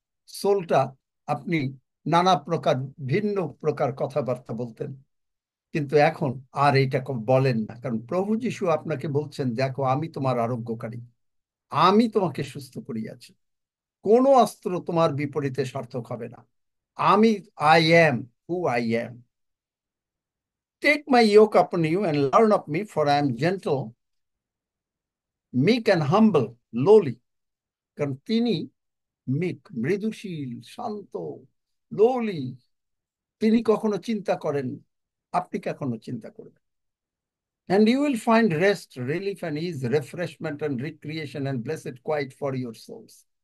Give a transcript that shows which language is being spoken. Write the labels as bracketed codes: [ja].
[bn] সোলটা আপনি নানা প্রকার ভিন্ন প্রকার কথাবার্তা বলতেন, কিন্তু এখন আর এইটা বলেন না, কারণ প্রভু যিশু আপনাকে বলছেন, দেখো আমি তোমার আরোগ্যকারী, আমি তোমাকে সুস্থ করিয়াছি, কোনো অস্ত্র তোমার বিপরীতে সার্থক হবে না। [en] আমি, I am who I am. Take my yoke upon you and learn of me, for I am gentle, meek and humble, lowly. [bn] কারণ তিনি মিক, মৃদুশীল, শান্ত, lowly। তিনি কখনো চিন্তা করেন, আপনি কখনো চিন্তা করবেন। [en] And you will find rest, relief and ease, refreshment and recreation and blessed quiet for your souls.